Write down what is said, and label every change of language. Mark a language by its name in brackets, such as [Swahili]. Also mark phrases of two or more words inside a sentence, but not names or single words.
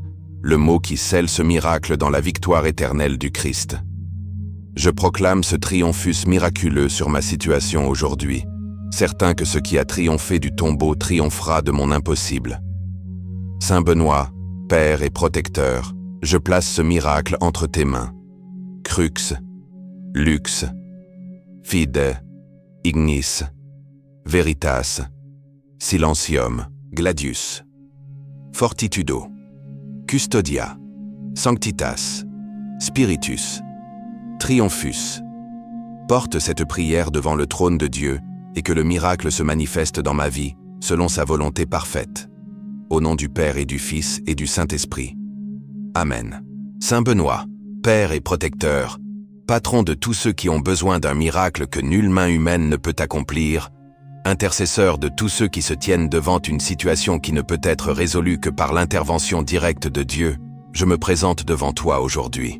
[French] Le mot qui scelle ce miracle dans la victoire éternelle du Christ. Je proclame ce triomphus miraculeux sur ma situation aujourd'hui, certain que ce qui a triomphé du tombeau triomphera de mon impossible. Saint Benoît, Père et Protecteur, je place ce miracle entre tes mains. [Latin] Crux, Lux, Fide, Ignis, Veritas, Silentium, Gladius, Fortitudo, Custodia, Sanctitas, Spiritus, Triomphus. [French] Porte cette prière devant le trône de Dieu et que le miracle se manifeste dans ma vie selon sa volonté parfaite. Au nom du Père et du Fils et du Saint-Esprit. Amen. Saint Benoît, Père et Protecteur, patron de tous ceux qui ont besoin d'un miracle que nulle main humaine ne peut accomplir, intercesseur de tous ceux qui se tiennent devant une situation qui ne peut être résolue que par l'intervention directe de Dieu, je me présente devant toi aujourd'hui.